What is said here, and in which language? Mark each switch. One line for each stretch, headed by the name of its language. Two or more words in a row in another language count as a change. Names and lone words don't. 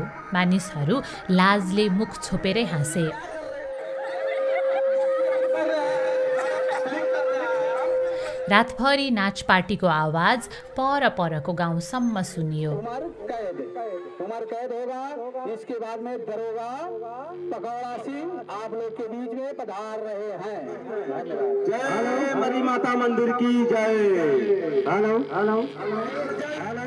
Nepali: मानिसहरू लाजले मुख छोपेरै हाँसे। रातभरि नाच पार्टीको आवाज परको गाउँसम्म सुनियो।
Hindi: उमर कैद होगा। इसके बाद में दरोगा पकौड़ा सिंह आप लोग के बीच में पधार रहे हैं। जय मरी माता मंदिर की जय।
English: hello hello.